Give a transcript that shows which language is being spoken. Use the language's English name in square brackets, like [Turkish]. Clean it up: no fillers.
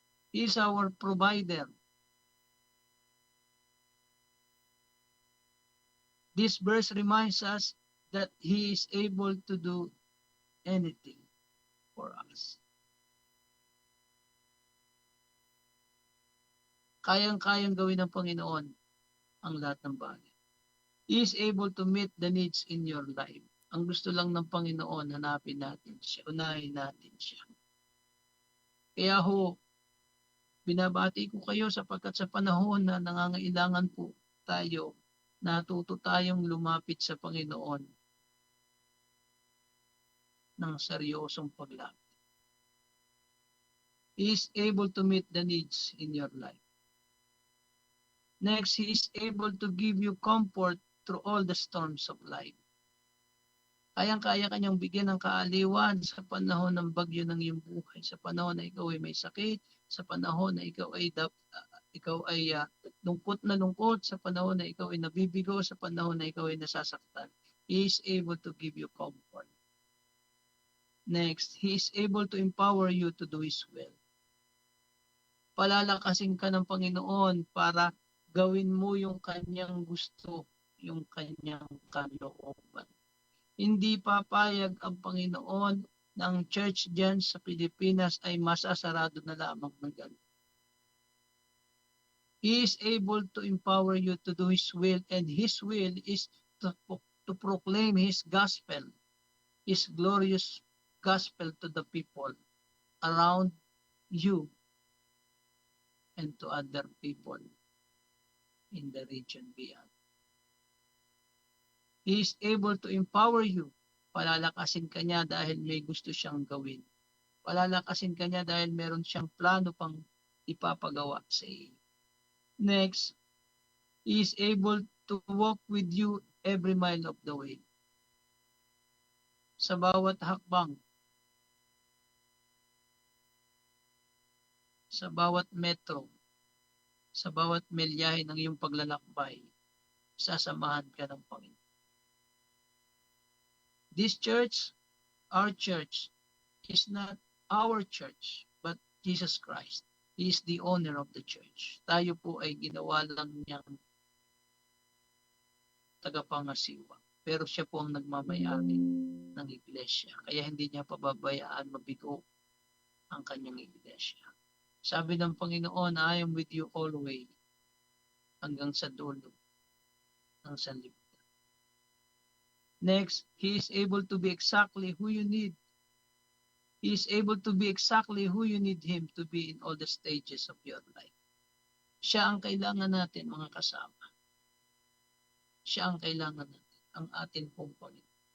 [English] He is our provider. This verse reminds us that He is able to do anything for us. [Filipino] Kayang-kayang gawin ng Panginoon ang lahat ng bagay. [English] He is able to meet the needs in your life. [Filipino] Ang gusto lang ng Panginoon, hanapin natin siya, unahin natin siya. Kaya ho, binabati ko kayo sapagkat sa panahon na nangangailangan po tayo, natuto tayong lumapit sa Panginoon ng seryosong paglapit. [English] He is able to meet the needs in your life. Next, He is able to give you comfort through all the storms of life. [Filipino] Kayang-kaya kanyang bigyan ng kaaliwan sa panahon ng bagyo ng iyong buhay, sa panahon na ikaw ay may sakit, sa panahon na ikaw ay lungkot na lungkot, sa panahon na ikaw ay nabibigo, sa panahon na ikaw ay nasasaktan. [English] He is able to give you comfort. Next, He is able to empower you to do His will. [Filipino] Palalakasin ka ng Panginoon para gawin mo yung kanyang gusto, yung kanyang kalooban. Hindi papayag ang Panginoon na ang church dyan sa Pilipinas ay masasarado na lamang ng ganun. [English] He is able to empower you to do His will, and His will is to proclaim His gospel, His glorious gospel to the people around you and to other people in the region beyond. He is able to empower you. [Filipino] Palalakasin ka niya dahil may gusto siyang gawin. Palalakasin ka niya dahil meron siyang plano pang ipapagawa sa iyo. [English] Next, He is able to walk with you every mile of the way. [Filipino] Sa bawat hakbang, sa bawat metro, sa bawat milyahe ng iyong paglalakbay, sasamahan ka ng Panginoon. [English] This church, our church, is not our church, but Jesus Christ. He is the owner of the church. [Filipino] Tayo po ay ginawa lang niyang tagapangasiwa. Pero siya po ang nagmamayari ng iglesia. Kaya hindi niya pababayaan mabigo ang kanyang iglesia. Sabi ng Panginoon, [English] I am with you always [Filipino] hanggang sa dulo ng sanlibutan. [English] Next, He is able to be exactly who you need. He is able to be exactly who you need Him to be in all the stages of your life. [Filipino] Siya ang kailangan natin, mga kasama. Siya ang kailangan natin, ang atin pong Panginoon.